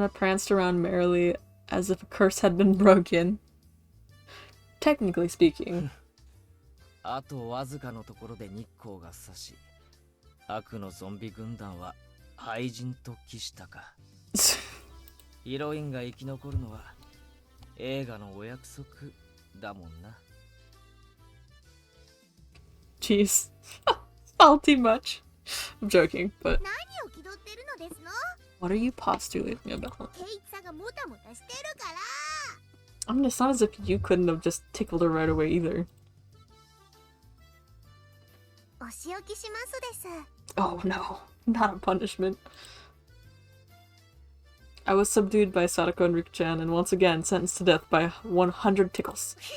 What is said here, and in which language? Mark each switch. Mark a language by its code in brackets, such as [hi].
[en] Rana pranced around merrily as if a curse had been broken. Technically speaking. [ja] あとわずかのところで日光が差し悪のゾンビ軍団は廃人と帰したかヒロインが生き残るのは映画のお約束だもんな [en] Jeez. Salty much. I'm joking, but [ja] 何を気取ってるのですの [en] what are you postulating about? [ja] 圭一さんがもたもたしてるから [en] I mean, it's not as if you couldn't have just tickled her right away either. [ja] お仕置きしますです [en] Oh no, not a punishment. I was subdued by Sadako and Rika-chan and once again sentenced to death by 100 tickles.